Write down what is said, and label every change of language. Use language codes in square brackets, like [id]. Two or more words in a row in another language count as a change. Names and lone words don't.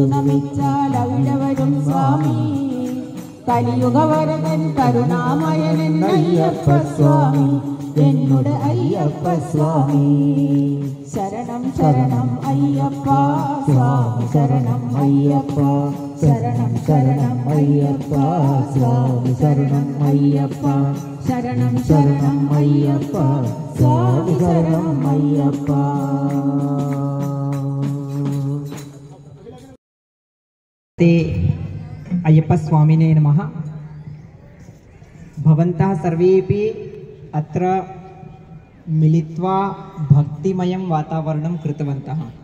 [ml] നമിച്ചാൽ അവിടെ വരും സ്വാമി കലിയുഗവരദൻ കരുണാമയനൻ അയ്യപ്പ സ്വാമി എന്നുടെ അയ്യപ്പ സ്വാമി ശരണം ശരണം അയ്യപ്പ സ്വാമി ശരണം അയ്യപ്പ ശരണം ശരണം അയ്യപ്പ സ്വാമി ശരണം അയ്യപ്പ ശരണം ശരണം അയ്യപ്പ സ്വാമി ശരണം അയ്യപ്പ [sa] अय्यप्प स्वामिने नमः। भवन्तः सर्वेपि अत्र मिलित्वा भक्तिमयं वातावरणं कृतवन्तः।